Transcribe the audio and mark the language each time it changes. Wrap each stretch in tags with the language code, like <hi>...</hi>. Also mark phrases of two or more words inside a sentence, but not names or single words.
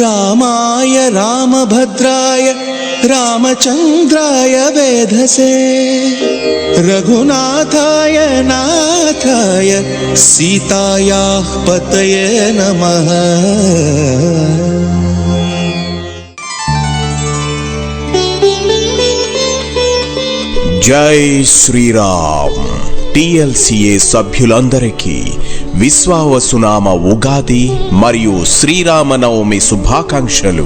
<sa>रामाय रामभद्राय रामचन्द्राय वेधसे रघुनाथाय नाथाय सीतायाः पतये नमः।</sa> <te>జై శ్రీరామ్. టిఎల్సిఏ సభ్యులందరికీ విశ్వావసునామ ఉగాది మరియు శ్రీరామనవమి శుభాకాంక్షలు.</te>